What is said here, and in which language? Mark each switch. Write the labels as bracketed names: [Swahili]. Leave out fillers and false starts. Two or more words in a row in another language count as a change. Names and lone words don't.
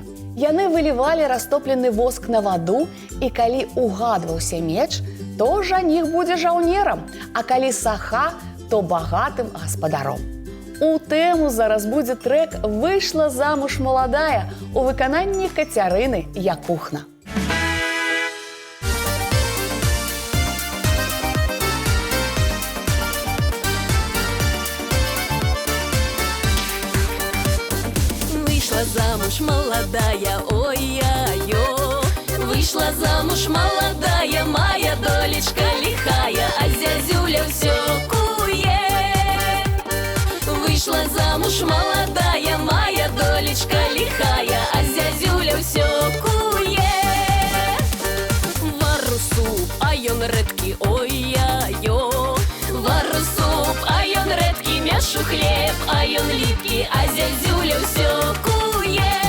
[Belarusian] Яны вылівалі растоплены воск на ваду, і калі угадваўся меч, то жаніх будзе жаўнерам, а калі саха, то багатым гаспадаром. У тэму зараз будзе трэк «Выйшла замуж маладая» у выкананні Кацярыны Якухна. [Russian] Вышла замуж молодая, ой-я-ё. Вышла замуж молодая, моя долечка лихая, а зязюля все куе. Вышла замуж молодая, моя долечка лихая, а зязюля все куе. [Belarusian] Вару суп, а ён [Russian] редкий, ой-я-ё. [Belarusian] Вару суп, а ён [Russian] редкий, [Belarusian] мяшу хлеб, а ён [Russian] липкий, а зязюля все куе.